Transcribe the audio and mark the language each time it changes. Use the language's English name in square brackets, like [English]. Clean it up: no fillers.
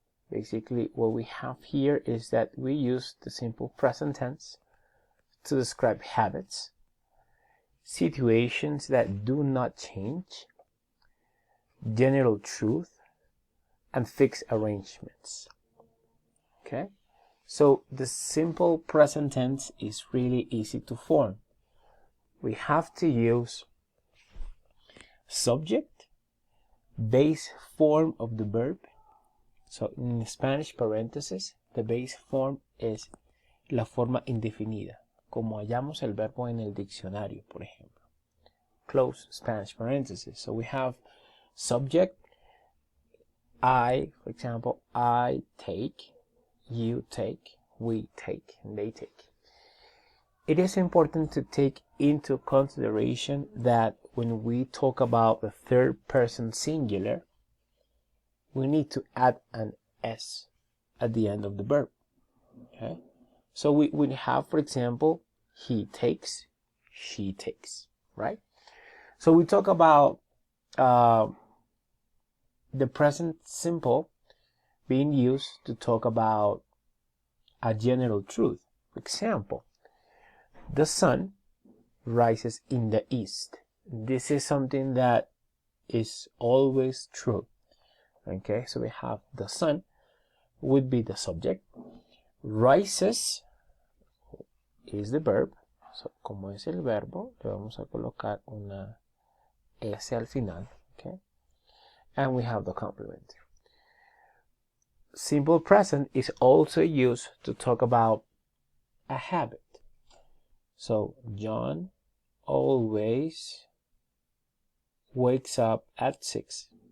[English] Basically, what we have here is that we use the simple present tense to describe habits, situations that do not change, general truth, and fixed arrangements. Okay? So the simple present tense is really easy to form. We have to use subject, base form of the verb. So in Spanish, [Spanish] paréntesis, [English] the base form is [Spanish] la forma indefinida, como hallamos el verbo en el diccionario, por ejemplo. [English] Close Spanish parenthesis. So we have subject, I, for example, I take, you take, we take, and they take. It is important to take into consideration that when we talk about the third person singular, we need to add an S at the end of the verb. Okay? So we would have, for example, he takes, she takes, right? So we talk about the present simple being used to talk about a general truth. For example, the sun rises in the east. This is something that is always true. Okay, so we have the sun would be the subject. Rises is the verb. [Spanish] So, como es el verbo, le vamos a colocar una S al final. [English] Okay, and we have the complement. Simple present is also used to talk about a habit. So John always wakes up at 6.